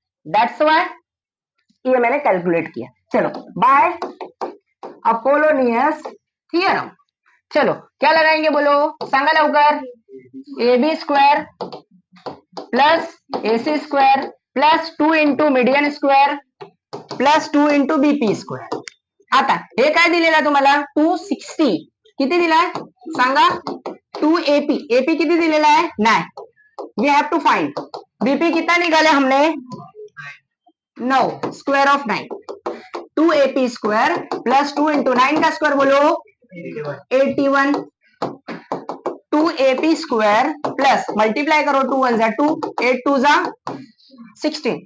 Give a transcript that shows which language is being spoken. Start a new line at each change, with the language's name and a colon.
English: that's why
Hindi: ये मैंने calculate किया. चलो बाय अपोलोनियस थ्योरम. चलो क्या लगाएंगे बोलो,
Marathi: सांगा लवकर.
English: A B square plus AC square plus 2 into median square plus 2 into BP square.
Marathi: आता हे काय दिलेला तुम्हाला 260, किती दिलाय सांगा 2 एपी, एपी किती दिलेला आहे 9.
English: we have to find
Hindi: BP कितना निकाले हमने 9, square of 9.
English: 2 AP square plus 2 into 9 का square बोलो 81. 2 AP square plus multiply करो 2 1 जा 2, 8 2 जा 16.